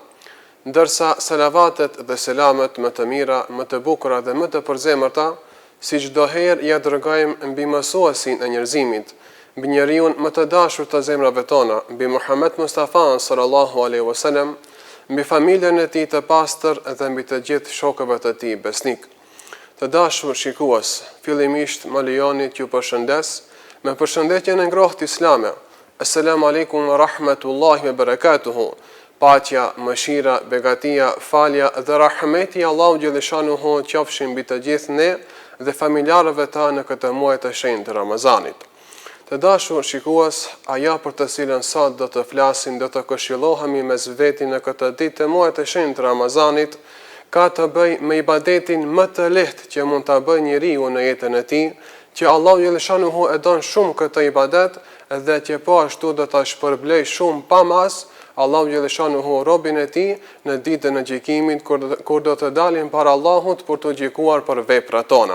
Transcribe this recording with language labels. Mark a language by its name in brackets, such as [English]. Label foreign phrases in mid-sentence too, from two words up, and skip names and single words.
[Albanian] Ndërsa salavatet dhe selamet më të mira, më të bukura dhe më të përzemërta, si çdo herë ja dërgojmë mbi mësuesin e njerëzimit, mbi njeriun më të dashur të zemrave tona, mbi Muhammed Mustafa [Arabic] صلى الله عليه وسلم, [Albanian] mbi familjen e tij të pastër dhe mbi të gjithë shokëve të tij besnik. Të dashur shikues, fillimisht më lejoni t'ju përshëndes me përshëndetjen e ngrohtë islame. [Arabic] السلام عليكم ورحمة الله وبركاته. [Albanian] Paqja, mëshira, begatia, falja dhe rahmeti Allahu Gjeleshanuhu qofshin mbi të gjithë ne dhe familjarëve ta në këtë muaj të shenjtë të Ramazanit. Të dashur shikues, ajo për të cilën sot do të flasim, do të këshillohemi mes veti në këtë ditë të muajit të shenjtë të Ramazanit, ka të bëjë me ibadetin më të lehtë që mund ta bëjë njeriu në jetën e tij, që Allahu Gjeleshanuhu e don shumë këtë ibadet dhe që po ashtu do ta shpërblej shumë pa mas Allahu Gjeleshanuhu robin e tij në ditën e gjykimit kur do të dalim para Allahut për të gjykuar për veprat tona.